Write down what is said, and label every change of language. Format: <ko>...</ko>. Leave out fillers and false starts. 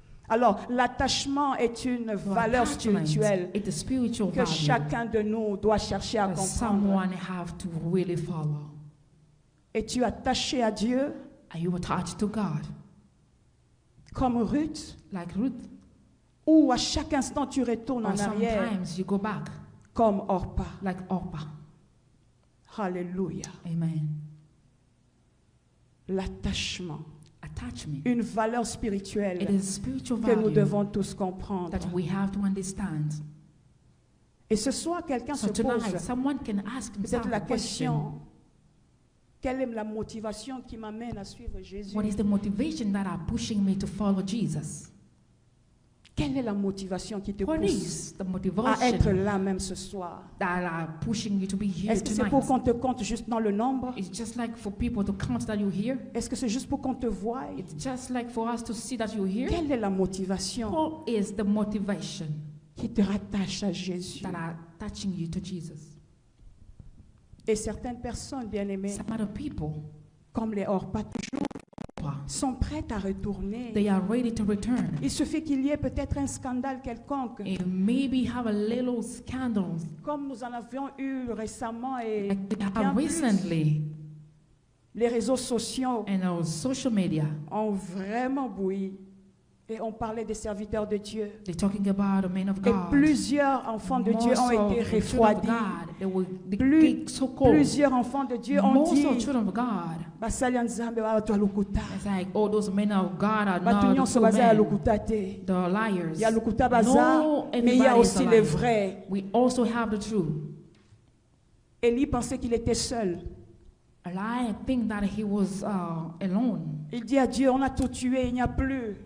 <fr>Alors, l'attachement est une valeur</fr> <en>Attachment,</en> <fr>spirituelle</fr> <en>it's a spiritual</en> <fr>que</fr> <en>value</en> <fr>chacun de nous doit chercher à</fr> <en>that</en> <fr>comprendre.</fr> <en>someone have to really follow.</en> <fr>Es-tu attaché à Dieu</fr> <en>Are you attached to God?</en> <fr>comme Ruth,</fr> <en>Like Ruth?</en> <fr>ou à chaque instant tu retournes</fr> <en>Or</en> <fr>en arrière</fr> <en>sometimes you go back</en> <fr>comme Orpa?</fr> <en>like Orpah.</en> <fr>Alléluia.</fr> <en>Amen.</en> <fr>L'attachement,</fr> <en>Attachment.</en> <fr>une valeur</fr> <en>It</en> <fr>spirituelle</fr> <en>is spiritual</en> <fr>que nous</fr> <en>value</en> <fr>devons tous comprendre.</fr> <en>that we have to understand.</en> <fr>Et ce soir, quelqu'un</fr> <en>So</en> <fr>se</fr> <en>tonight,</en> <fr>pose</fr> <en>someone can ask himself</en> <fr>peut-être la</fr> <en>a question.</en> <fr>question, quelle est la motivation qui m'amène à suivre Jésus?</fr> <en>What is the motivation that are pushing me to follow Jesus?</en> <fr>Quelle est la motivation qui te</fr> <en>What</en> <fr>pousse</fr> <en>is the</en> <fr>à être</fr> <en>motivation</en> <fr>là même ce soir?</fr> <en>that are pushing you to be here</en> <fr>Est-ce que c'est pour qu'on te compte juste dans le nombre?</fr> <en>It's just like for people to count that you're here.</en> <fr>Est-ce que c'est juste pour qu'on te voie?</fr> <en>It's just like for us to see that you're here.</en> <fr>Quelle est la motivation</fr> <en>What is the motivation</en> <fr>qui te rattache à Jésus?</fr> <en>that are attaching you to Jesus?</en> <fr>Et certaines personnes, bien aimées,</fr> <en>Some other people</en> <fr>comme les Orpa, toujours sont prêtes à retourner.</fr> <en>they are ready to return.</en> <fr>Il suffit qu'il y ait peut-être un scandale quelconque,</fr> <en>And maybe have a little scandals</en> <fr>comme nous en avions eu récemment et</fr> <en>like they</en> <fr>bien</fr> <en>have</en> <fr>plus.</fr> <en>recently,</en> <fr>Les réseaux sociaux</fr> <en>and our social media.</en> <fr>ont vraiment bouilli. Et on parlait des serviteurs de Dieu.</fr> <en>They're talking about the men of</en> <fr>Et</fr> <en>God.</en> <fr>plusieurs enfants de Dieu</fr> <en>Most</en> <fr>ont</fr> <en>of</en> <fr>été</fr> <en>the children of</en> <fr>refroidis.</fr> <en>God, they were</en> <fr>Plus-</fr> <en>get so cold.</en> <fr>Plusieurs enfants de Dieu ont</fr> <en>Most</en> <fr>dit,</fr> <en>of the children of God,</en> <ln>Basali Nzambe wa watu wa lukuta.</ln> <en>it's like all those men of God are</en> <ln>Batu</ln> <en>not the</en> <ln>nyonso</ln> <en>true</en> <ln>baza ya</ln> <en>men.</en> <ln>lukuta te.</ln> <en>They are liars.</en> <fr>Il y a</fr> <ln>lukuta baza,</ln> <en>No,</en> <fr>mais il y a</fr> <en>everybody is</en> <fr>aussi</fr> <en>a</en> <fr>les</fr> <en>liar.</en> <fr>vrais.</fr> <en>We also have the truth.</en> <fr>Élie pensait qu'il était seul.</fr> <en>I think that he was alone.</en> <fr>Il dit à Dieu, on a tout tué, il n'y a plus.</fr>